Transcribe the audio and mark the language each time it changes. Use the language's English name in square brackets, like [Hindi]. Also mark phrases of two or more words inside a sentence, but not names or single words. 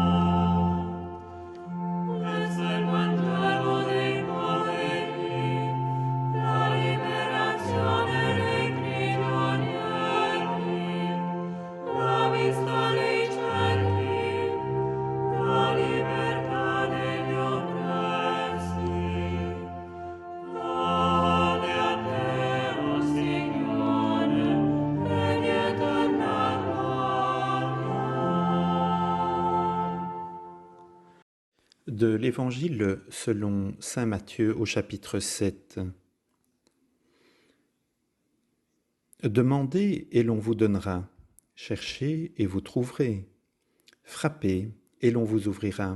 [Italian] Questo è il Vangelo dei poveri, la liberazione dei prigionieri, la vista dei ciechi, la libertà degli oppressi. Lode a te, o Signore, Re di eterna gloria. [French] De l'Évangile selon saint Matthieu au chapitre 7. Demandez et l'on vous donnera, cherchez et vous trouverez, frappez et l'on vous ouvrira.